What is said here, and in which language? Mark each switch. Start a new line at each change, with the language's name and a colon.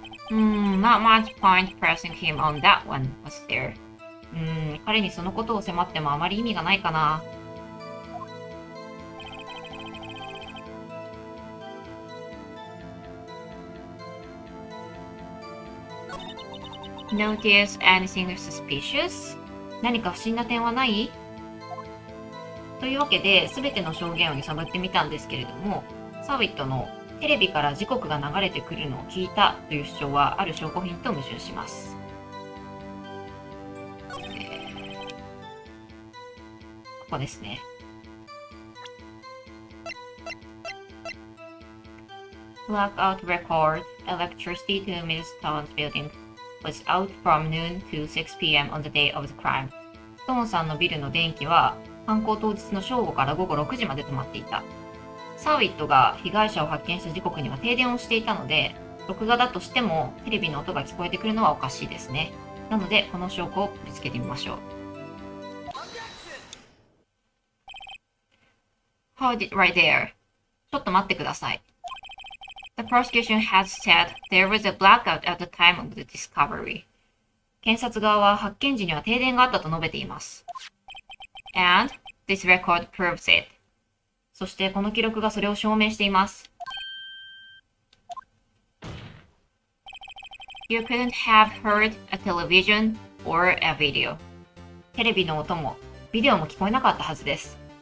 English: Not much point pressing him on that one, was there?
Japanese: 彼にそのことを迫ってもあまり意味がないかな。
English: Notice anything suspicious?
Japanese: 何か不審な点はない？というわけで、すべての証言を揺さぶってみたんですけれども、サーウィットのテレビから時刻が流れてくるのを聞いたという主張はある証拠品と矛盾します。ここですね。
English: Blackout record electricity to Ms. Stone's building was out from noon to 6 p.m. on the day of the crime.
Japanese: ストーンさんのビルの電気は犯行当日の正午から午後6時まで止まっていた。サーウィットが被害者を発見した時刻には停電をしていたので、録画だとしてもテレビの音が聞こえてくるのはおかしいですね。なので、この証拠をぶつけてみましょう。
English: Hold it right there.
Japanese: ちょっと待ってください。
English: The prosecution has said there was a blackout at the time of the discovery.
Japanese: 検察側は発見時には停電があったと述べています。
English: And this record proves it.
Japanese: そしてこの記録がそれを証明しています。
English: You couldn't have heard a television or a video.
Japanese: テレビの音もビデオも聞こえなかったはずです。